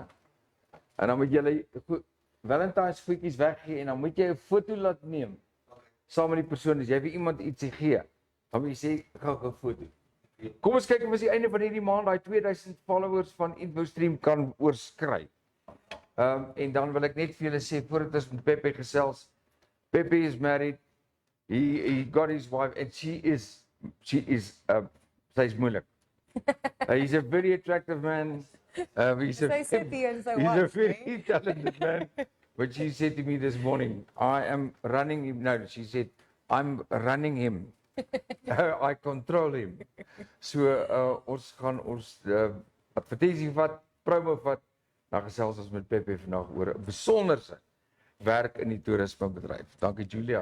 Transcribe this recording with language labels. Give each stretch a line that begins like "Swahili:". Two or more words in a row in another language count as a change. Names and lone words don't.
Afrikaans: En dan moet julle Valentine's goedjies weggee en dan moet jy 'n foto laat neem saam met die persoon as jy vir iemand ietsie gee. Dan moet jy sê gou foto. Kom ons kyk of ons die einde van hierdie maand daai 2000 followers van infostream kan oorskry. En dan wil ek net vir julle sê voordat ons met Pepe gesels, Pepe
English: is married. He got his wife and she is
Afrikaans: sy's moeilik.
English: He's a very attractive man. He's a very talented man. But she said to me this morning, I am running him. No, she said, I'm running him. I control him.
Afrikaans: So ons gaan ons advertensie vat, promo vat, dan gesels ons met Pepe vandag oor 'n besonderse werk in die toerismebedryf. Dankie Julia.